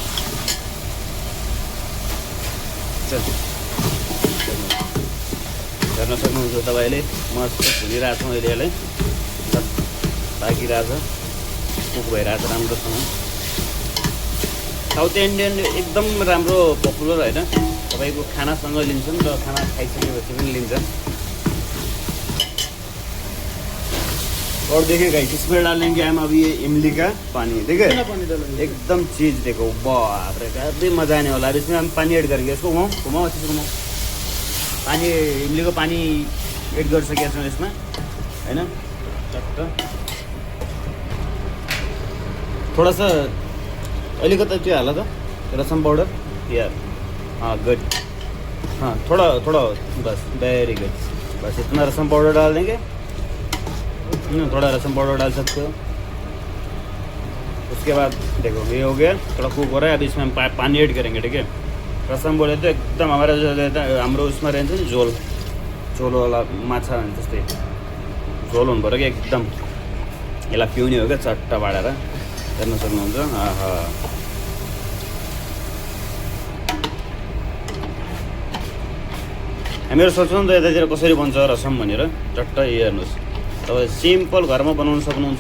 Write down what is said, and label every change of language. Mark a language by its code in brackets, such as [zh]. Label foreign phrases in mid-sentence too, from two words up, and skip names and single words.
[ne] हेर्न सक्नुहुन्छ तपाईँले मस्त भुलिरहेको छौँ अहिले, यसलाई पाकिरहेछ, कुक भइरहेछ राम्रोसँग। [en] South Indian [ne] एकदम राम्रो पपुलर होइन, तपाईँको खानासँग लिन्छन् र खाना खाइसकेपछि पनि लिन्छन्। [hi] और देखे गाइस, इसमें डालेंगे हम अभी ये इमली का पानी, देखे एकदम चीज देखो, बाप रे काफी मजा आने वाला है। इसमें हम पानी ऐड करेंगे, इसको घुमाओ अच्छे से घुमाओ। पानी इमली को पानी ऐड कर सके इसमें है ना। थोड़ा सा [ne] अलिकता त्यो हाल त [hi] रसम पाउडर यार, हाँ गुड, हाँ थोड़ा बस, [en] very good, [hi] बस इतना रसम पाउडर डाल देंगे। थोड़ा रसम पाउडर डाल सकते हो। उसके बाद देखो ये हो गया, थोड़ा कुक हो रहा है। अब इसमें हम पानी ऐड करेंगे, ठीक है। रसम बोले तो एकदम हमारा जो रहता है [ne] हाम्रो उसमें रहन्छ नि झोल वाला माछा जस्तै झोल हुनु पऱ्यो क्या एकदम। यसलाई पिउने हो क्या चट्टा बाडेर हेर्न सक्नुहुन्छ। आहा हामीहरू सोच्छौँ नि त यतातिर कसरी बन्छ रसम भनेर, चट्ट हेर्नुहोस् तपाईँ सिम्पल घरमा बनाउन सक्नुहुन्छ।